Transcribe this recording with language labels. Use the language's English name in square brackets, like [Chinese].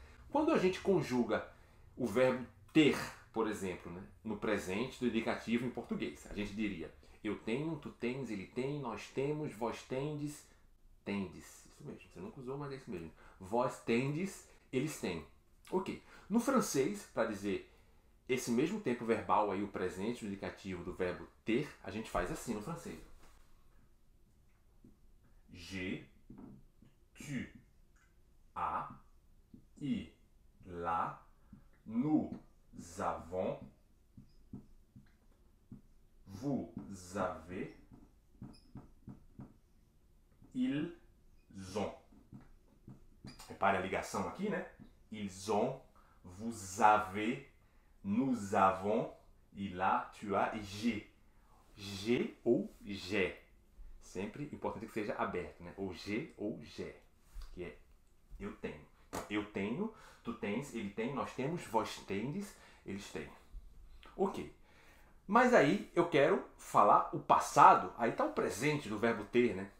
[Portuguese] Quando a gente conjuga o verbo ter, por exemplo, né, no presente do indicativo em português, a gente diria: eu tenho, tu tens, ele tem, nós temos, vós tendes, tendes. Isso mesmo, você nunca usou, mas é isso mesmo. Vós tendes, eles têm. Ok. No francês, para dizer esse mesmo tempo verbal aí, o presente, o indicativo do verbo ter, a gente faz assim no francês. [French] J'ai, tu, as, il, là, nous avons, vous avez, ils ont. [Portuguese] Repare a ligação aqui, né? [French] Ils ont, vous avez, nous avons, [Portuguese] e lá, [French] tu as e j'ai. J'ai ou j'ai. [Portuguese] Sempre importante que seja aberto, né? Ou [French] j'ai ou j'ai. [Portuguese] Que é eu tenho. Eu tenho, tu tens, ele tem, nós temos, vós tendes, eles têm. Ok. Mas aí eu quero falar o passado, aí está o presente do verbo ter, né?